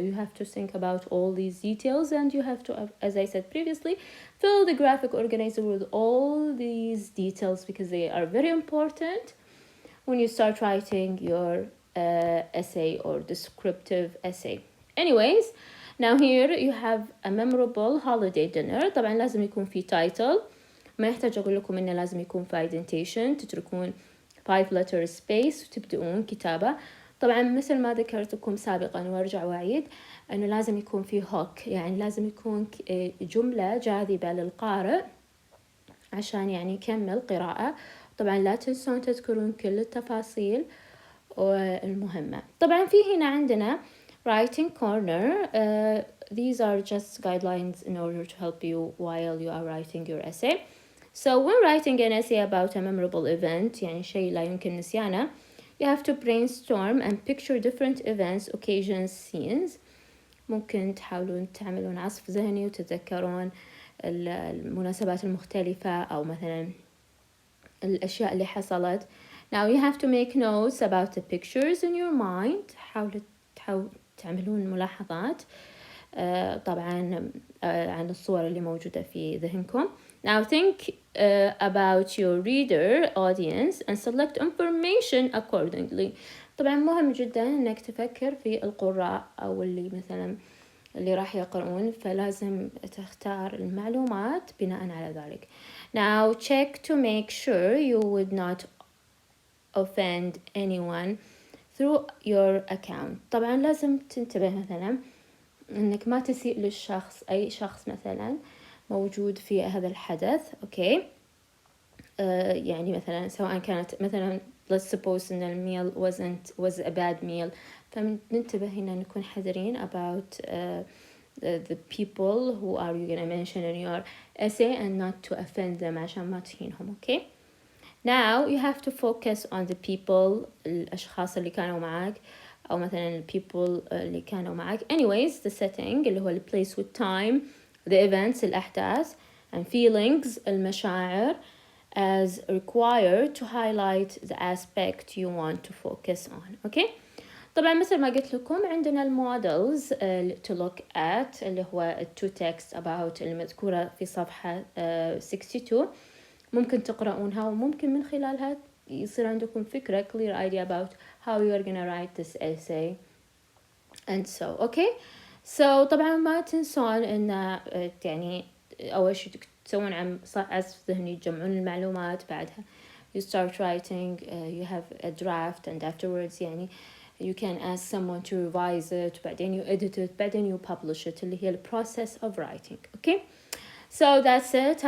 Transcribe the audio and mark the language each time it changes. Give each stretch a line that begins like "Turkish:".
English: You have to think about all these details and you have to, as I said previously, fill the graphic organizer with all these details because they are very important when you start writing your essay or descriptive essay. Anyways, now here you have a memorable holiday dinner.
Arabic: طبعا لازم يكون في title. ما يحتاج أقول لكم إنه لازم يكون في indentation. تتركون 5 letter space وتبدؤون كتابة. طبعا مثل ما ذكرت لكم سابقا وارجع وأعيد أنه لازم يكون في hook يعني لازم يكون جملة جاذبة للقارئ عشان يعني يكمل قراءة. طبعا لا تنسون تذكرون كل التفاصيل المهمة. طبعا في هنا عندنا writing corner.
English: These are just guidelines in order to help you while you are writing your essay. So when writing an essay about a memorable event
Arabic: يعني شيء لا يمكن نسيانه
English: you have to brainstorm and picture different events, occasions, scenes.
Arabic: ممكن تحاولون تعملون عصف ذهني وتتذكرون المناسبات المختلفة أو مثلا الأشياء اللي حصلت.
English: Now you have to make notes about the pictures in your mind.
Arabic: حاولوا تعملون ملاحظات طبعا عن الصور اللي موجودة في ذهنكم.
English: Now think about your reader audience and select information accordingly.
Arabic: طبعا مهم جدا انك تفكر في القراء او اللي مثلا اللي راح يقرؤون فلازم تختار المعلومات بناء على ذلك.
English: Now check to make sure you would not offend anyone through your account.
Arabic: طبعا لازم تنتبه مثلا انك ما تسيء للشخص اي شخص مثلا موجود في هذا الحدث. اوكي يعني مثلا سواء كانت مثلا
English: let's suppose
Arabic: إن الميل
English: was a bad meal.
Arabic: فننتبه هنا نكون حذرين
English: about the people who are you gonna mention in your essay and not to offend them
Arabic: عشان ما تهينهم.
English: okay. Now you have to focus on the people,
Arabic: الأشخاص اللي كانوا معاك أو مثلا people اللي كانوا معاك.
English: anyways the setting
Arabic: اللي هو
English: the place with time, the events الأحداث, and feelings المشاعر as required to highlight the aspect you want to focus on. okay.
Arabic: طبعا مثل ما قلت لكم عندنا المودلز
English: to look at
Arabic: اللي هو
English: two text about
Arabic: المذكورة في صفحة 62. ممكن تقرؤونها وممكن من خلالها يصير عندكم فكرة
English: clear idea about how you are gonna write this essay and so. okay. so
Arabic: طبعا ما تنسون ان يعني اول شيء تسوون عزف ذهني، تجمعون المعلومات، بعدها
English: you start writing, you have a draft and afterwards يعني you can ask someone to revise it, بعدين you edit it, بعدين you publish it
Arabic: اللي هي
English: the process of writing. okay. So that's it.